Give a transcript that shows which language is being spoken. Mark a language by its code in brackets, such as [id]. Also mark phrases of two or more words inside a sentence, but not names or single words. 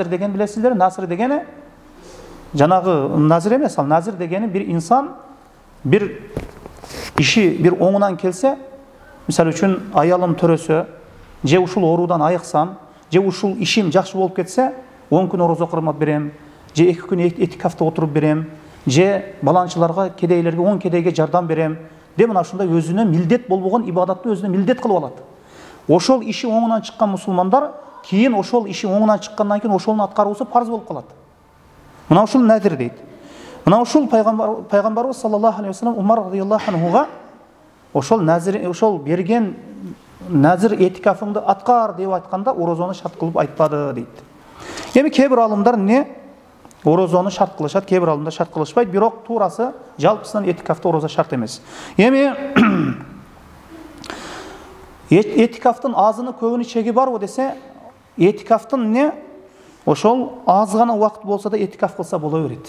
[ky] деген билесиздер, назир дегени жанагы назир эмес, ал назир дегени бир инсан бир иши бир оңунан келсе, мисалы үчүн аялым төрөсө, же ушул оруудан айыксам, же ушул ишим жакшы болуп кетсе, 10 күн орозо кырмат берем, же 2 күн этикафта отуруп берем, же баланчыларга, кедейлерге 10 кедейге жардам берем деп мына ушундай өзүнө милдет болбогон ибадатты өзүнө милдет кылып алат. Ошол иши оңунан чыккан мусулмандар кейін ошол иши оңынан чыккандан кийин ошолун аткаруусу парз болуп калат. Мына ушул назир дейт. Мына ушул пайгамбарыбыз [ar] صلى الله عليه وسلم [ky] Умар [ar] رضي الله عنه [ky] ошол назир, ошол берген назир этикафыңды аткар деп айтканда орозону шарт кылып айтпады дейт. Эми кээ бир алымдар не орозону шарт кылышат, кээ бир алымдар шарт кылышпайт, бирок туурасы жалпысынан этикафта орозо шарт эмес. Эми этикафтын азыны көбүнү чеги барбы десе, этикафтын не ошол аз гана убакыт болсо да этикаф кылса боло берет.